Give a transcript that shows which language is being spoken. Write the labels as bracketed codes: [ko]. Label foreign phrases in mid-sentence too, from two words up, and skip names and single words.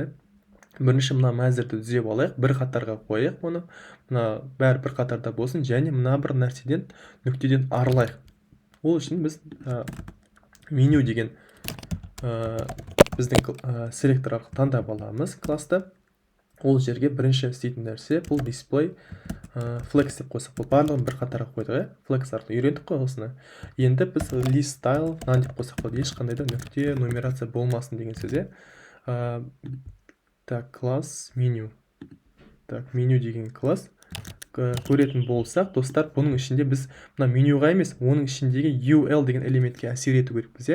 [kk] Бірінші мына мәзірді түзеп алайық, бір қатарға қойық оны. Мына бәрі бір қатарда болсын, және мына бір нәрседен, нүктеден арылайық. Ол үшін біз меню деген біздің селектор арқылы таңдап аламыз класты. Ол жерге бірінші істейтін нәрсе бұл [en] display flex [kk] деп қойсақ, бұл барлығын бір қатарға қойдық, flex арқылы үйрендік қой осыны. Енді біз [en] list style [kk] деп қойсақ болады, ешқандай да нүкте нумерация болмасын деген сөз. [ru] Так, класс меню. [kk] Так, меню деген класс көретін болсақ, достар, бұның ішінде біз мына менюға емес, оның ішіндегі UL деген элементке әсер ету керекпіз.